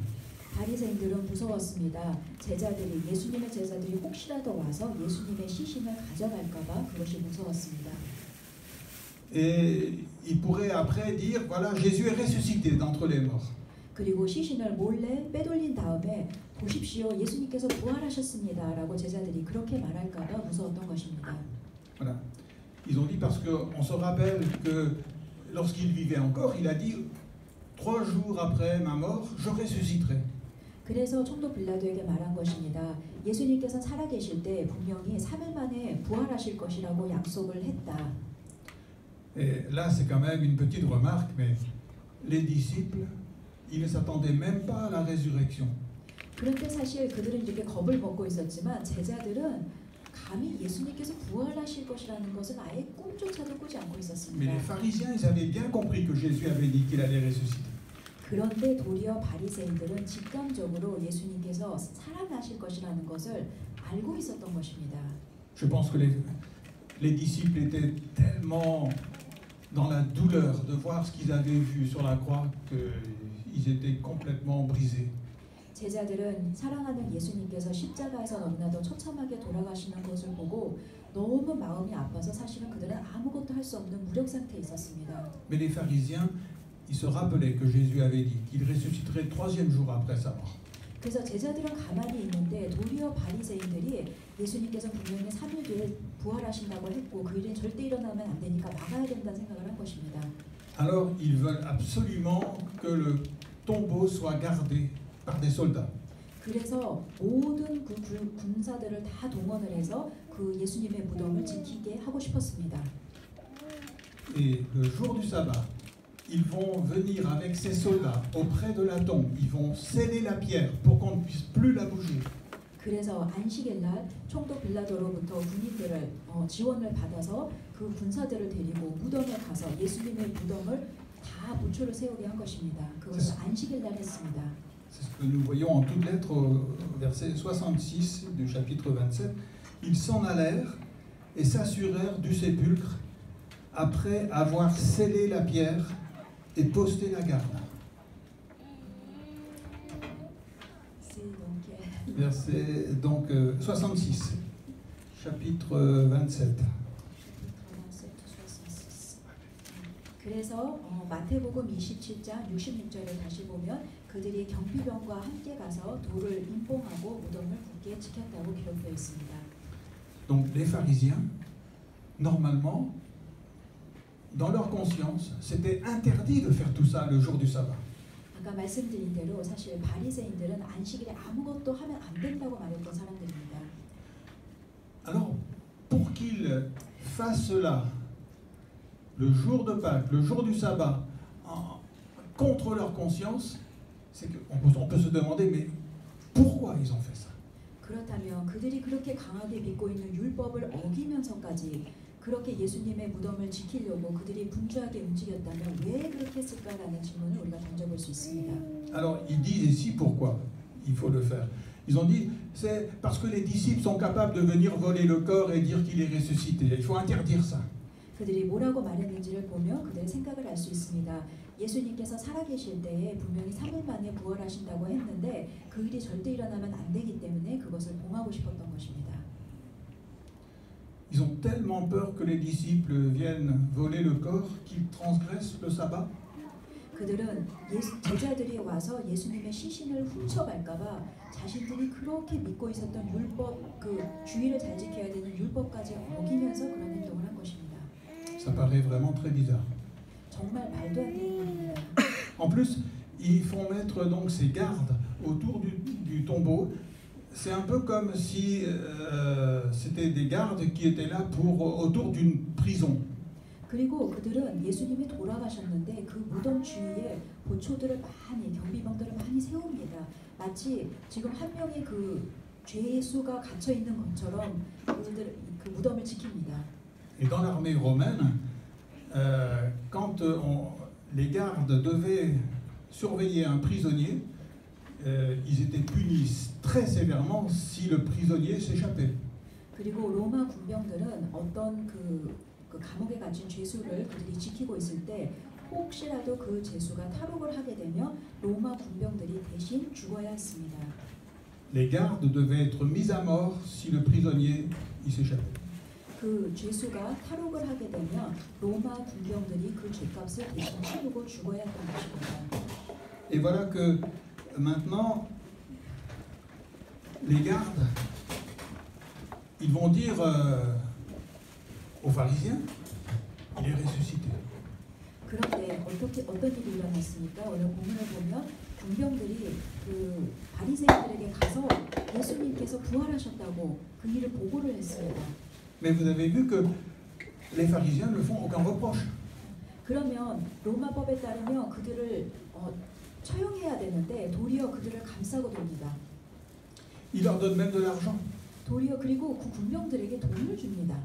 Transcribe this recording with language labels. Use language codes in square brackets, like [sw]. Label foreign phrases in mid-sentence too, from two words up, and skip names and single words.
[ko] 바리새인들은 무서웠습니다. 예수님의 제자들이 혹시라도 와서 예수님의 시신을 가져갈까봐 그것이 무서웠습니다. [fr] Et ils pourraient après dire voilà Jésus est ressuscité d'entre les morts. [ko] 그리고 시신을 몰래 빼돌린 다음에 보십시오 예수님께서 부활하셨습니다라고 제자들이 그렇게 말할까봐 무서웠던 것입니다. [fr] Voilà. Ils ont dit parce que on se rappelle que lorsqu'il vivait encore, il a dit 3 jours après ma mort, je ressusciterai. [ko] 그래서 총독 빌라도에게 말한 것입니다. 예수님께서 살아계실 때 분명히 3일 만에 부활하실 것이라고 약속을 했다. [fr] Et là, c'est quand même une petite remarque, mais les disciples, ils ne s'attendaient même pas à la résurrection. [ko] 그런데 사실 그들은 이렇게 겁을 먹고 있었지만 제자들은 감히 예수님께서 부활하실 것이라는 것은 아예 꿈조차도 꾸지 않고 [fr] Mais [ko] 있었습니다. [fr] les pharisiens, ils avaient bien compris que Jésus avait dit qu'il allait ressusciter. [ko] 그런데 도리어 바리새인들은 직감적으로 예수님께서 살아나실 것이라는 것을 알고 있었던 것입니다. [fr] Je pense que les disciples étaient tellement dans la douleur de voir ce qu'ils avaient vu sur la croix qu'ils étaient complètement brisés. [ko] 제자들은 사랑하는 예수님께서 십자가에서 너무나도 처참하게 돌아가시는 것을 보고 너무 마음이 아파서 사실은 그들은 아무것도 할 수 없는 무력 상태에 있었습니다. [fr] Mais les pharisiens, ils se rappelaient que Jésus avait dit qu'il ressusciterait le 3e jour après sa mort. [ko] 그래서 제자들은 가만히 있는데 도리어 바리새인들이 예수님께서 분명히 3일 뒤에 부활하신다고 했고 그 일은 절대 일어나면 안 되니까 막아야 된다는 생각을 한 것입니다. [fr] Alors ils veulent absolument que le tombeau soit gardé par des soldats. [ko] 그래서 모든 그 군사들을 다 동원을 해서 그 예수님의 무덤을 지키게 하고 싶었습니다. [fr] Et le jour du sabbat, ils vont venir avec ces soldats auprès de la tombe. Ils vont sceller la pierre pour qu'on ne puisse plus la bouger. [ko] 그래서 안식일 날 총독 빌라도로부터 군인들을 지원을 받아서 그 군사들을 데리고 무덤에 가서 예수님의 무덤을 다 보초를 세우게 한 것입니다. 그것을 안식일 날 했습니다. [fr] C'est ce que nous voyons en toutes lettres au verset 66 du chapitre 27. Ils s'en allèrent et s'assurèrent du sépulcre après avoir scellé la pierre et posté la garde. Verset donc 66, chapitre 27. [ko] 그래서 마태복음 27장 66절을 다시 보면 그들이 경비병과 함께 가서 돌을 임봉하고 무덤을 굳게 지켰다고 기록되어 있습니다. [fr] Donc les pharisiens, normalement, dans leur conscience, c'était interdit de faire tout ça le jour du sabbat. [ko] 아까 말씀드린 대로 사실 바리새인들은 안식일에 아무것도 하면 안 된다고 말했던 사람들입니다. [fr] Alors, pour qu'ils fassent cela le jour de Pâques, le jour du sabbat, contre leur conscience, c'est qu'on peut se demander, mais pourquoi ils ont fait ça? [ko] 그렇다면 그들이 그렇게 강하게 믿고 있는 율법을 어기면서까지 그렇게 예수님의 무덤을 지키려고 그들이 분주하게 움직였다면 왜 그렇게 했을까라는 질문을 우리가 던져볼 수 있습니다. [fr] Alors, ils disent ici pourquoi il faut le faire. Ils ont dit, c'est parce que les disciples sont capables de venir voler le corps et dire qu'il est ressuscité. Il faut interdire ça. [ko] 그들이 뭐라고 말했는지를 보면 그들의 생각을 알 수 있습니다. 예수님께서 살아계실 때에 분명히 3일 만에 부활하신다고 했는데 그 일이 절대 일어나면 안 되기 때문에 그것을 봉하고 싶었던 것입니다. [fr] Ils ont tellement peur que les disciples viennent voler le corps qu'ils transgressent le sabbat. [ko] 그들은 제자들이 와서 예수님의 시신을 훔쳐갈까봐 자신들이 그렇게 믿고 있었던 율법, 그 주의를 잘 지켜야 되는 율법까지 어기면서 그런 행동을 한 것입니다. [fr] Ça paraît vraiment très bizarre. [ko] 정말 말도 안 되는 일입니다. [fr] En plus, ils font mettre donc ces gardes autour du tombeau. C'est un peu comme si c'était des gardes qui étaient là autour d'une prison. [ko] 그리고 그들은 예수님이 돌아가셨는데 그 무덤 주위에 보초들을 많이 경비병들을 많이 세웁니다. 마치 지금 한 명의 그 죄수가 갇혀 있는 것처럼 그들 그 무덤을 지킵니다. [fr] Et dans l'armée romaine, quand les gardes devaient surveiller un prisonnier, ils étaient punis très sévèrement si le prisonnier s'échappait. [ko] 그리고 로마 군병들은 어떤 그 감옥에 갇힌 죄수를 그들이 지키고 있을 때 혹시라도 그 죄수가 탈옥을 하게 되면 로마 군병들이 대신 죽어야 했습니다. [fr] Les gardes devaient être mis à mort si le prisonnier s'échappait. [ko] 그 죄수가 탈옥을 하게 되면 로마 군병들이 그 죄값을 대신 치르고 죽어야 했던 것입니다. [fr] Et voilà que maintenant, les gardes, ils vont dire aux pharisiens, il est ressuscité. [ko] 그런데 어떤 일이 일어났습니까? 오늘 본문을 보면 군병들이 그 바리새인들에게 가서 예수님께서 부활하셨다고 그 일을 보고를 했습니다. [fr] Mais vous avez vu que les pharisiens ne font aucun reproche. [ko] 그러면 로마법에 따르면 그들을 처형해야 되는데 도리어 그들을 감싸고 돕니다. [fr] Ils leur donnent même de l'argent. [ko] 도리어 그리고 그 군병들에게 돈을 줍니다.